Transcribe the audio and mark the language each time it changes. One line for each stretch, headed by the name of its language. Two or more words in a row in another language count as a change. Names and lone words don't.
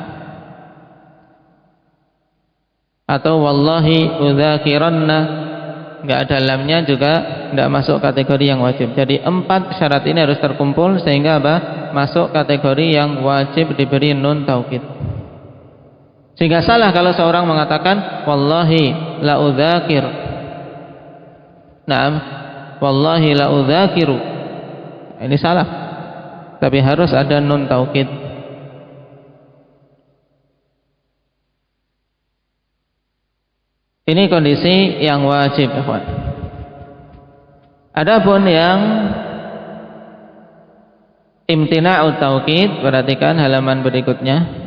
Indonesian: Atau
Arabic: والله لأذاكرنّ,
Indonesian: enggak ada lamnya juga tidak masuk kategori yang wajib. Jadi 4 syarat ini harus terkumpul sehingga apa? Masuk kategori yang wajib diberi
Arabic: نون توكيد.
Indonesian: Sehingga salah kalau seorang mengatakan
Arabic: والله لا أذاكر. نعم. والله لا أذاكرُ.
Indonesian: Ini salah. Tapi harus ada
Arabic: نون توكيد.
Indonesian: Ini kondisi yang wajib, ikhwan. Adapun yang
Arabic: امتناع التوكيد,
Indonesian: perhatikan halaman berikutnya.